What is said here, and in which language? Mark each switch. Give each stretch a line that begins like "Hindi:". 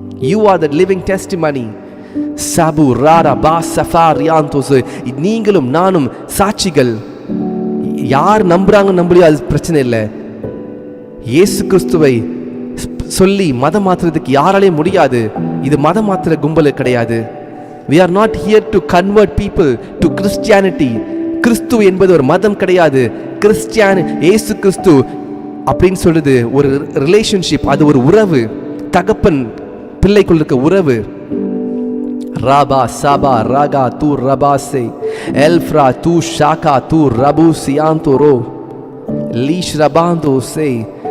English: You are the living testimony. Sabu rara ba safariantos.
Tamil: நீங்களும் நானும் சாட்சிகள். யார் நம்புறாங்க நம்பலையோ அது பிரச்சனை இல்லை. இயேசு கிறிஸ்துவை சொல்லி மதம் மாற்றுறதுக்கு யாராலையும் முடியாது. இது மதம் மாற்றுற கும்பல் கிடையாது.
English: We are not here to convert people to Christianity.
Tamil: கிறிஸ்து என்பது ஒரு மதம் கிடையாது. இயேசு கிறிஸ்து அப்படின்னு சொல்றது ஒரு ரிலேஷன்ஷிப். அது ஒரு உறவு. தகப்பன் பிள்ளைக்குள் இருக்க உறவு. ராபா சாபா ராகா தூ ரபாசே எல்ஃப்ரா தூ ஷாகா தூ ரபு சியாந்தோரோ லீஷ் ரபாந்தோ சே.